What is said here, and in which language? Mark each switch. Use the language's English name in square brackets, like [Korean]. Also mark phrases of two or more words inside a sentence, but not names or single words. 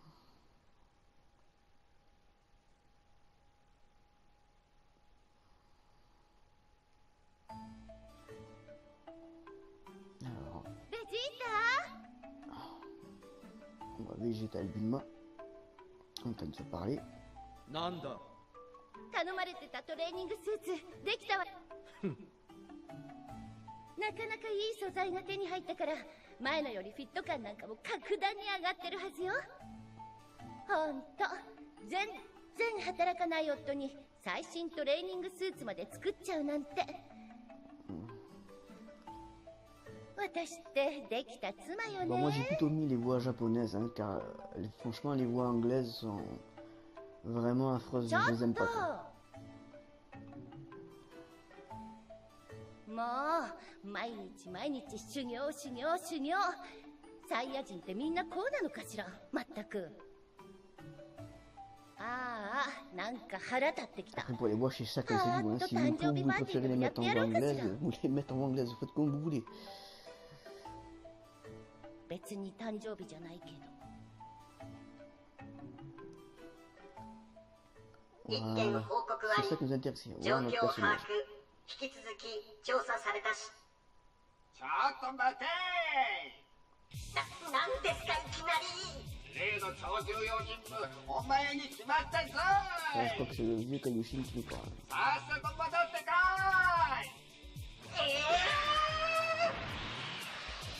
[French] Alors, on va Vegeta Bulma en train de se parler. [Japanese] なんだ頼まれてたトレーニングスーツできたわなかなかいい素材が手に入ったから前のよりフィット感なんかも格段に上がってるはずよほんと全然働かない夫に最新トレーニングスーツまで作っちゃうなんて。私ってできた妻よ [French] Bon, moi j'ai [Japanese] ね。 [French] plutôt mis les voix japonaises, hein, car franchement les voix anglaises sont vraiment affreuses, [Japanese] ちょ [French] je [Japanese] っ [French] les aime [Japanese] と [French] pas. Quoi. [Japanese] もう毎日毎日修行修行修行。サイヤ人ってみんなこうなのかしら。まったく。ああ、なんか腹立ってきた。 [French] Après pour les voix chez chacun c'est vous, hein. Si vous préférez les mettre en voix anglaise, vous les mettez en voix anglaise, vous faites comme vous voulez. [Japanese] 別に誕生日じゃないけど。 [French] Voilà, c'est ça qui nous intéresse. Voilà notre personnage. [Japanese] 引き続き調査されたし。ちょっと待てなんですかいきなり。例の超重要人物お前に決まったぞ [French] Ouais, je crois que c'est le vieux Kaioshin qui nous parle. [Japanese] さっさと戻ってこい